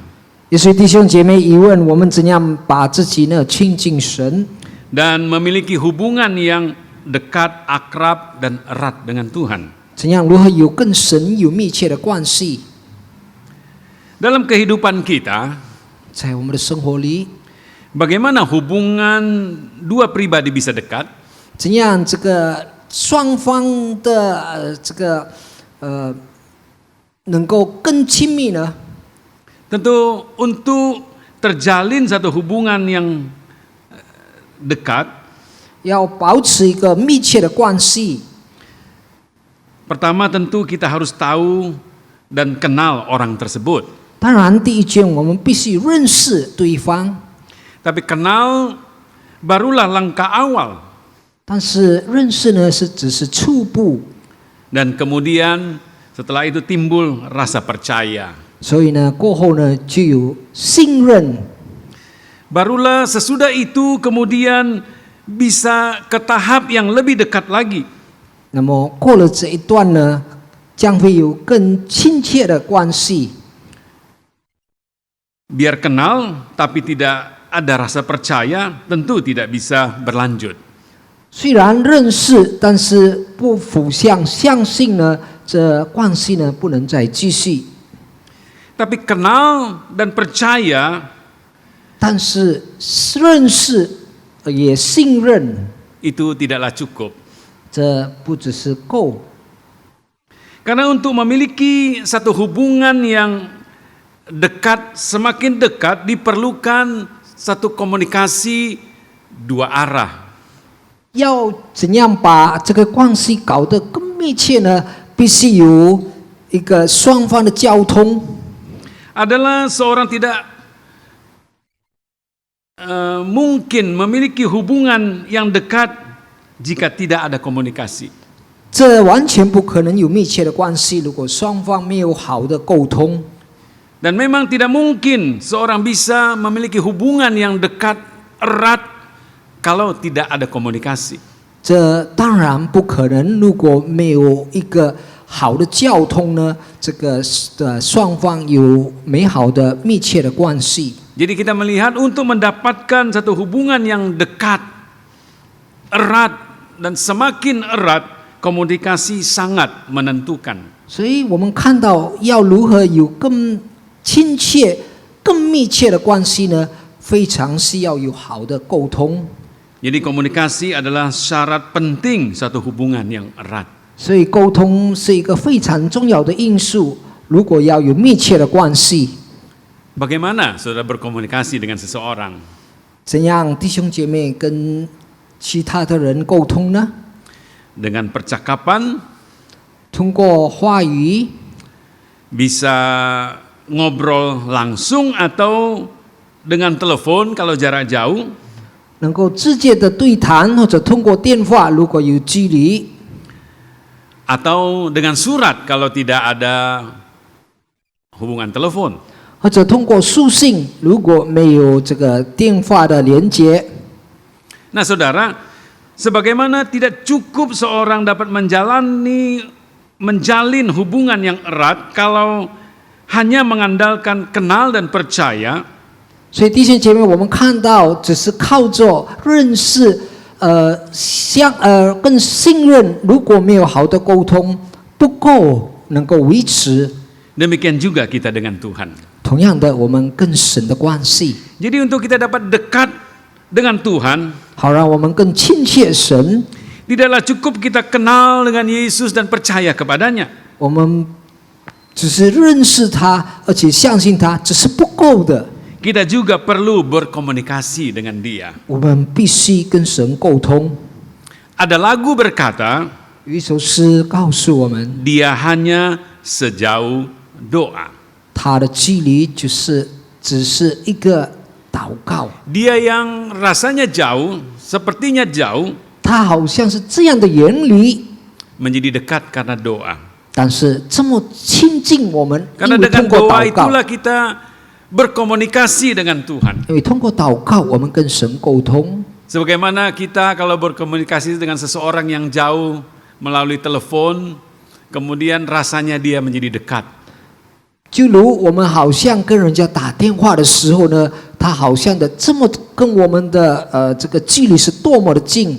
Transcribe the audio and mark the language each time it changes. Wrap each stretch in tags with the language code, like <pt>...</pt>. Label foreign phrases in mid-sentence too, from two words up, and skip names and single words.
<zh>也许弟兄姐妹疑问：我们怎样把自己呢亲近神，</zh> <id>Dan memiliki hubungan yang dekat, akrab, dan erat dengan Tuhan.</id> <zh>怎样如何有跟神有密切的关系？</zh> <id>Dalam kehidupan kita,</id> <zh>在我们的生活里，</zh> <id>bagaimana hubungan dua pribadi bisa dekat?</id> <zh>怎样这个双方的这个能够更亲密呢？</zh> <id>Tentu untuk terjalin satu hubungan yang dekat,</id> <zh>要保持一个密切的关系，</zh> <id>pertama tentu kita harus tahu dan kenal orang tersebut.</id> <zh>当然第一件我们必须认识对方，</zh> <id>Tapi kenal barulah langkah awal.</id> <zh>但是认识呢只是初步，</zh> <id>Dan kemudian setelah itu timbul rasa percaya.</id> <zh>所以呢过后呢就有信任，</zh> <id>Barulah sesudah itu kemudian bisa ke tahap yang lebih dekat lagi.</id> <zh>那么过了这一段呢，将会有更亲切的关系。</zh> <id>Biar kenal tapi tidak ada rasa percaya, tentu tidak bisa berlanjut.</id> <zh>虽然认识，但是不互相相信呢，这关系呢不能再继续。</zh> <id>Tapi kenal dan percaya</id> <zh>但是认识也信任，</zh> <id>itu tidaklah cukup.</id> <zh>这不只是够。</zh> <id>Karena untuk memiliki satu hubungan yang dekat, semakin dekat diperlukan satu komunikasi dua arah.</id> <zh>要怎样把这个关系搞得更密切呢？必须有一个双方的交通。</zh> <id>Adalah seorang tidak mungkin memiliki hubungan yang dekat jika tidak ada komunikasi.</id> <zh>这完全不可能有密切的关系，如果双方没有好的沟通。</zh> <id>Dan memang tidak mungkin seorang bisa memiliki hubungan yang dekat, erat, kalau tidak ada komunikasi.</id> <zh>这当然不可能，如果没有一个好的交通呢，这个双方有美好的密切的关系。</zh> <id>Jadi kita melihat untuk mendapatkan satu hubungan yang dekat, erat, dan semakin erat, komunikasi sangat menentukan.</id> <zh>所以我们看到要如何有更亲切、更密切的关系呢？非常需要有好的沟通。</zh> <id>Jadi komunikasi adalah syarat penting satu hubungan yang erat.</id> <zh>所以沟通是一个非常重要的因素。如果要有密切的关系，</zh> <id>Bagaimana saudara berkomunikasi dengan seseorang?</id> <zh>怎样弟兄姐妹跟其他的人沟通呢？</zh> <id>Dengan percakapan,</id> <zh>通过话语，</zh> <id>bisa ngobrol langsung atau dengan telepon kalau jarak jauh,</id> <zh>能够直接的对谈，或者通过电话，如果有距离，</zh> <id>atau dengan surat kalau tidak ada hubungan telepon.</id> <zh>或者通过书信，如果没有这个电话的连接。</zh> <id>Nah saudara, sebagaimana tidak cukup seorang dapat menjalin hubungan yang erat kalau hanya mengandalkan kenal dan percaya,</id> <zh>所以弟兄姐妹，我们看到只是靠着认识，更信任，如果没有好的沟通，不够能够维持。</zh> <id>demikian juga kita dengan Tuhan.</id> <zh>同样的，我们跟神的关系，</zh> <id>Jadi untuk kita dapat dekat dengan Tuhan,</id> <zh>好让我们更亲切神。</zh> <id>tidaklah cukup kita kenal dengan Yesus dan percaya kepadanya.</id> <zh>我们只是认识他，而且相信他，只是不够的。</zh> <id>Kita juga perlu berkomunikasi dengan Dia.</id> <zh>我们必须跟神沟通。</zh> <id>Ada lagu berkata,</id> <zh>有一首诗告诉我们，</zh> <id>Dia hanya sejauh doa.</id> <zh>他的距离只是一个祷告。</zh> <id>Dia yang rasanya jauh, sepertinya jauh,</id> <zh>他好像是这样的远离，</zh> <id>menjadi dekat karena doa.</id> <zh>但是这么亲近我们，因</zh> <id>Karena</id> <zh>为</zh> <id>dengan</id> <zh>通过</zh> <id>doa</id> <zh>祷告，</zh> <id>itulah kita berkomunikasi dengan Tuhan.</id> <zh>因为通过祷告，我们跟神沟通。</zh> <id>Sebagaimana kita kalau berkomunikasi dengan seseorang yang jauh melalui telepon, kemudian rasanya dia menjadi dekat.</id> <zh>就如我们好像跟人家打电话的时候呢，他好像的这么跟我们的这个距离是多么的近。</zh>